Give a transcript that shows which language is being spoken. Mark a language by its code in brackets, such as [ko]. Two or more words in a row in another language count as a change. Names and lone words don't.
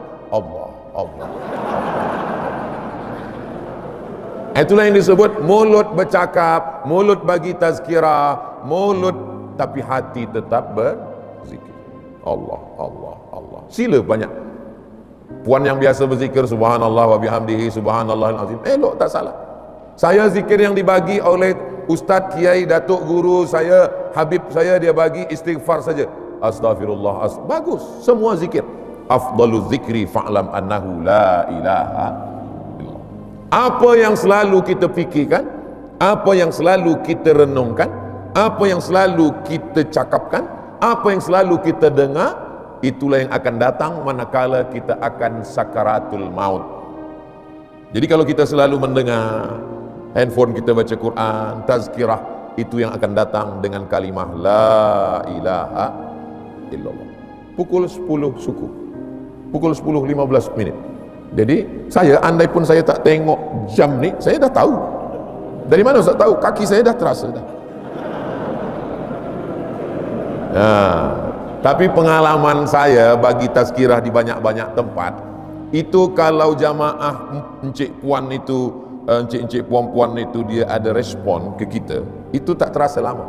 [ms] Allah, Allah. Itulah yang disebut mulut bercakap, mulut bagi tazkirah, mulut tapi hati tetap berzikir. Allah, Allah, Allah. Sila banyak. Puan yang biasa berzikir [ar] subhanallah wa bihamdihi subhanallahil azim, [ms] elok, tak salah. Saya zikir yang dibagi oleh Ustaz, Kiai, Datuk, Guru saya, Habib saya, dia bagi istighfar saja. Astaghfirullah, bagus, semua zikir. [ar] Afdalu zikri fa'lam annahu la ilaha illallah. [ms] Apa yang selalu kita fikirkan, apa yang selalu kita renungkan, apa yang selalu kita cakapkan, apa yang selalu kita dengar, itulah yang akan datang manakala kita akan sakaratul maut. Jadi kalau kita selalu mendengar, handphone kita baca Quran, tazkirah, itu yang akan datang dengan kalimah [ar] la ilaha illallah. [ms] Pukul 10 suku, pukul 10.15 menit. Jadi saya, andai pun saya tak tengok jam ni, saya dah tahu. Dari mana Ustaz tahu? Kaki saya dah terasa dah. Tapi pengalaman saya bagi tazkirah di banyak-banyak tempat, itu kalau jamaah encik puan itu, encik-encik puan-puan itu dia ada respon ke kita, itu tak terasa lama.